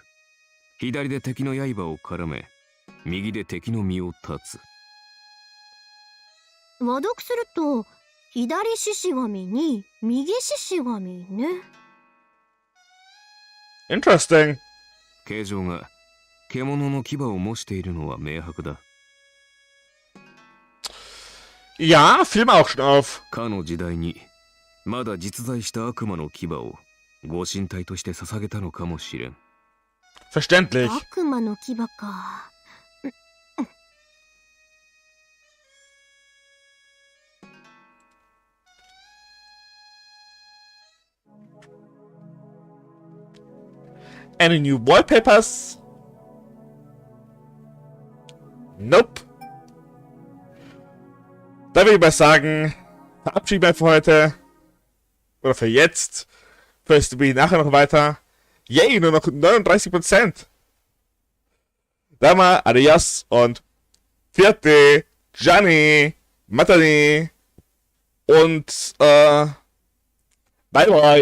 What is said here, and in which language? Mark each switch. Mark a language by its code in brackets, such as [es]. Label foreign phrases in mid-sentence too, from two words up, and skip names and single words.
[ja] 左で敵の刃を絡め、右で敵の身を断つ。和読すると左獅子神に右獅子神ね。 [en] interesting. [ja] 形状が獣の牙を模しているのは明白だ。 [de] Ja, fiel mir auch schon auf. [ja] かの時代にまだ実在した悪魔の牙をご神体として捧げたのかもしれん。 [de] Verständlich. [ja] 悪魔の牙か。 [en] Any new wallpapers? Nope. [de] Da würde ich mal sagen, verabschieden wir für heute. Oder für jetzt. Vielleicht spiele ich nachher noch weiter. Yay, nur noch 39%. Da mal, adios und vierte, Gianni, Matani und [en] bye bye.